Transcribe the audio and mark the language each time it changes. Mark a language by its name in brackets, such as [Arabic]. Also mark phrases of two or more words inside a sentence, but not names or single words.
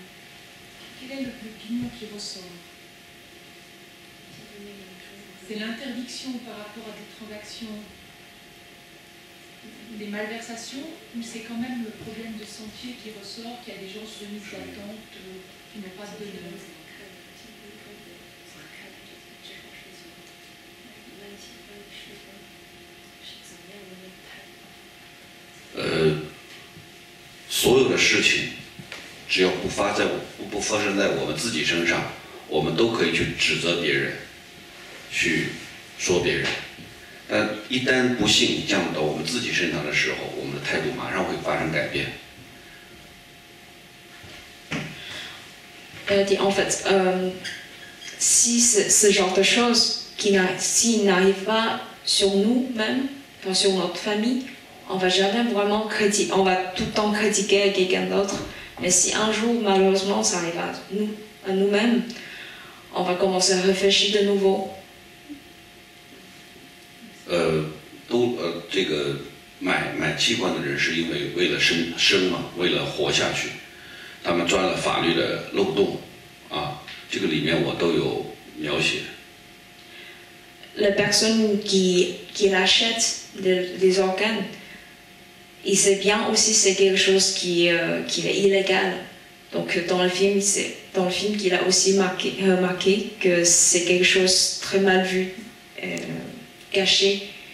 [French] Quelle est l'opinion qui ressort? C'est l'interdiction par rapport à des transactions, des malversations, ou c'est quand même le problème de santé qui ressort, qu'il y a des gens sur une liste d'attente qui n'ont pas de donneur? [Chinese] 所有的事情，只要不发生在我们自己身上，我们都可以去指责别人，去说别人。但一旦不幸降到我们自己身上的时候，我们的态度马上会发生改变。 [French] En fait, si ce genre de choses s'il n'arrive pas sur nous-mêmes, enfin sur notre famille, on va jamais vraiment critiquer, on va tout le temps critiquer quelqu'un d'autre. Mais si un jour, malheureusement, ça arrive à nous-mêmes, on va commencer à réfléchir de nouveau. [Chinese] 都这个买器官的人是因为为了生嘛，为了活下去，他们钻了法律的漏洞啊，这个里面我都有描写。 [French] La personne qui achète des organes, il sait bien aussi c'est quelque chose qui est illégal. Donc dans le film qu'il a aussi remarqué que c'est quelque chose très mal vu, caché.